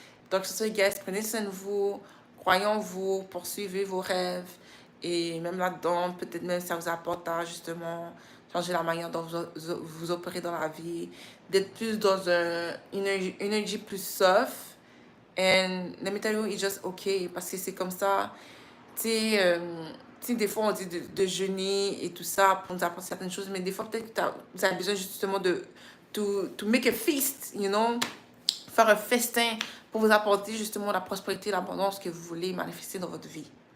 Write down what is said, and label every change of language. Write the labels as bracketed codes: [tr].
[fr] Donc, sur ce, guys, prenez soin de vous. Croyez en vous. Poursuivez vos rêves. Et même là-dedans, peut-être même ça vous apporte à justement changer la manière dont vous opérez dans la vie. D'être plus dans une énergie plus soft. [en] And let me tell you, it's just okay. [fr] Parce que c'est comme ça. Tu sais, des fois, on dit de jeûner et tout ça pour nous apprendre certaines choses. Mais des fois, peut-être que vous avez besoin justement de [en] to make a feast, you know. [fr] Faire un festin pour vous apporter justement la prospérité, l'abondance que vous voulez manifester dans votre vie.